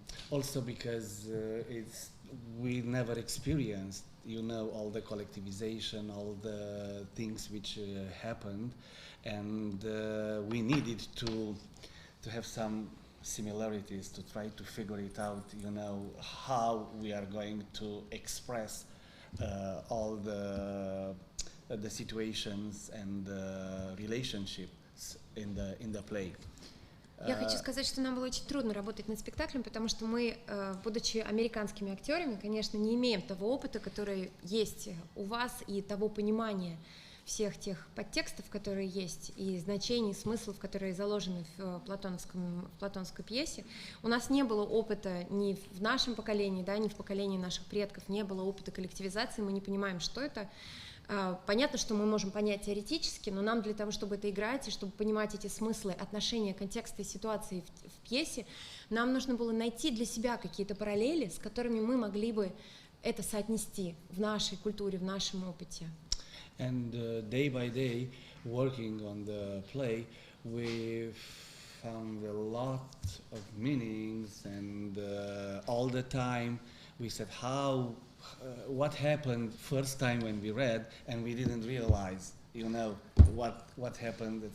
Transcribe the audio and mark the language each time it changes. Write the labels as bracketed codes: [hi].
[en] also because we never experienced, you know, all the collectivization, all the things which happened, and we needed to have some similarities to try to figure it out, you know, how we are going to express all the situations and relationships in the play. [ru] Я хочу сказать, что нам было очень трудно работать над спектаклем, потому что мы, будучи американскими актерами, конечно, не имеем того опыта, который есть у вас, и того понимания всех тех подтекстов, которые есть, и значений, смыслов, которые заложены в платоновской пьесе. У нас не было опыта ни в нашем поколении, да, ни в поколении наших предков, не было опыта коллективизации, мы не понимаем, что это. Понятно, что мы можем понять теоретически, но нам для того, чтобы это играть и чтобы понимать эти смыслы, отношения, контекста и ситуации в пьесе, нам нужно было найти для себя какие-то параллели, с которыми мы могли бы это соотнести в нашей культуре, в нашем опыте. [en] And day by day, working on the play, we found a lot of meanings, and all the time we said what happened first time when we read, and we didn't realize, you know, what happened.